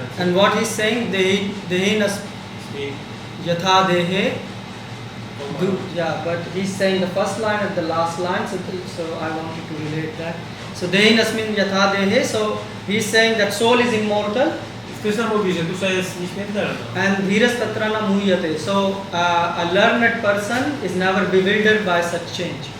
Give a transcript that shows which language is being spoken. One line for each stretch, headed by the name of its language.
English: And what he's saying,
Sanskrit: Dehena Yatha Dehe.
English: Yeah, but he's saying the first line and the last line, so I wanted to relate that. So
Sanskrit: Dehinasmin Yatha Dehe,
English: so he's saying that soul is immortal.
Polish: Krishna mówi, że dusza jest nieśmiertelna.
English: And
Sanskrit: Dhiras Tatrana Muhyate.
English: So a learned person is never bewildered by such change.